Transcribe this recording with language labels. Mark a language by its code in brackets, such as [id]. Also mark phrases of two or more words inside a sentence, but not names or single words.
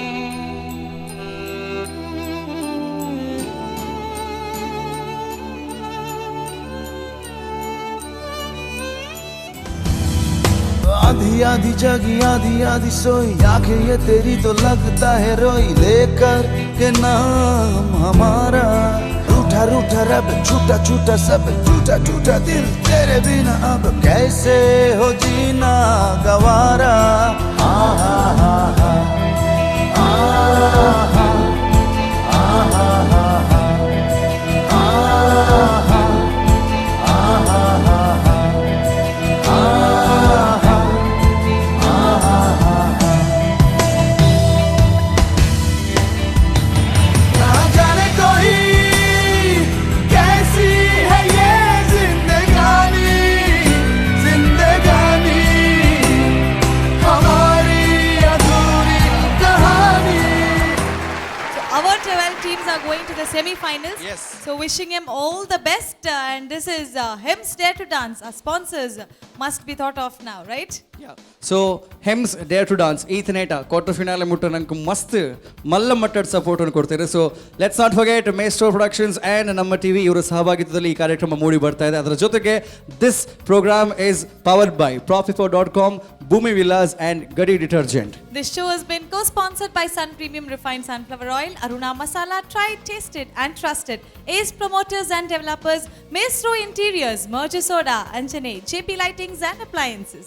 [hi] आधी आधी जगी आधी आधी सोई आंखें ये तेरी तो लगता है रोई. लेकर के नाम हमारा रूठा रूठा रब छूटा छूटा सब टूटा टूटा दिल तेरे बिना अब कैसे हो जीना गवारा. आहा हा हा आहा आहा आहा ना जाने कोई कैसी है ये जिंदगानी, जिंदगानी हमारी अधूरी कहानी. [en] Our 12 teams are going to the semi-finals. Yes. So wishing him all the best. And this is Him's Dare to Dance. Our sponsors must be thought of now, right? [kn] ಸೊ ಹೆಮ್ಸ್ ಡೇರ್ ಟು ಡಾನ್ಸ್ ಈತನೇಟ [en] quarter finale [kn] ಮುಟ್ಟ ನಂಗೆ ಮಸ್ತ್ ಮಲ್ಲ ಮಟ್ಟದ ಸಪೋರ್ಟನ್ನು ಕೊಡ್ತಾರೆ. [en] so let's not forget [kn] ಮೇಸ್ಟ್ರೋ ಪ್ರೊಡಕ್ಷನ್ಸ್ ಆ್ಯಂಡ್ ನಮ್ಮ ಟಿವಿ ಇವರ ಸಹಭಾಗಿತ್ವದಲ್ಲಿ ಈ ಕಾರ್ಯಕ್ರಮ ಮೂಡಿ ಬರ್ತಾ ಇದೆ. ಅದರ ಜೊತೆಗೆ [en] this program is powered by Profifo.com, Bhumi Villas and Gadi Detergent. This show has been co-sponsored by Sun Premium Refined Sunflower Oil, Aruna Masala, tried, tasted and trusted. Ace Promoters and Developers, Maestro Interiors, Merger Soda, Anjane, JP Lightings and Appliances.